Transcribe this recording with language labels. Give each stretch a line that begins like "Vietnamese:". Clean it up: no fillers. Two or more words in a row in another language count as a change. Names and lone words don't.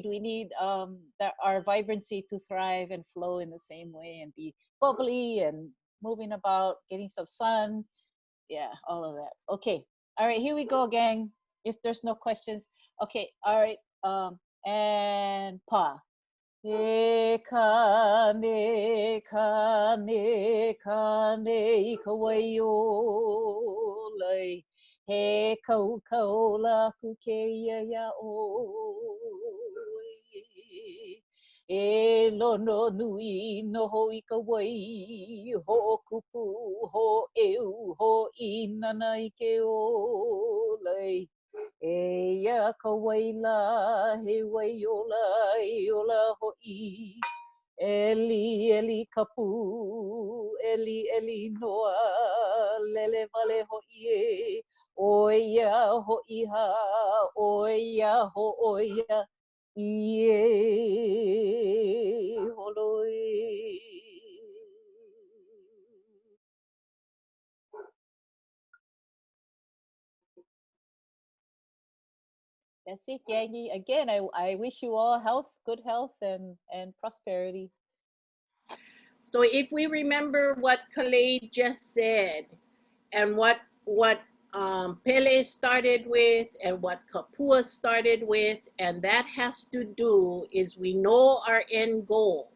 English: We need our vibrancy to thrive and flow in the same way and be bubbly and moving about, getting some sun. Yeah, all of that. Okay. All right, here we go, gang. If there's no questions. Okay, all right. And pa.
Hawaiian: E ka ne ka ne ka ne ka waio lai. He kau kau la ku ke ia oi. E lono nui no ho I ka wai. Ho kupu ho eu ho inana I ke olai. E ia ka waila he waiola iola ho'i. Eli eli kapu eli noa lele vale ho'i e. Oia ho'iha oia ho'oia ie holoi.
English: That's it, Yangi. Again, I wish you all health, good health, and prosperity. So if we remember what Kalei just said, and what Pele started with, and what Kapua started with, and that has to do is we know our end goal.